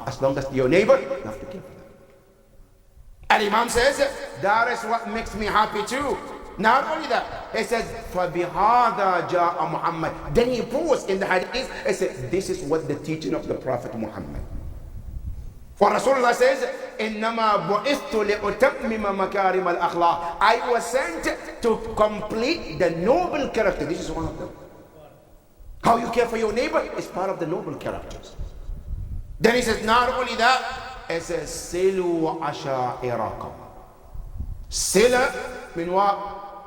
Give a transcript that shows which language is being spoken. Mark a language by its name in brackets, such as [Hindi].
[English] As long as your neighbor, you have to care for them. And Imam says, that is what makes me happy too. Not only that, he says, [Arabic] فَبِهَذَا جَاءَ مُحَمَّدٍ. [English] Then he proves in the hadith, he said, this is what the teaching of the Prophet Muhammad. For Rasulullah says, [Arabic] إِنَّمَا بُعِثْتُ لِأُتَمِّمَ مَكَارِمَ الْأَخْلَاقِ. [English] I was sent to complete the noble character. This is one of them. How you care for your neighbor is part of the noble characters. Then he says, not only that, it says, Silu Asha'irakum. Sila mean what?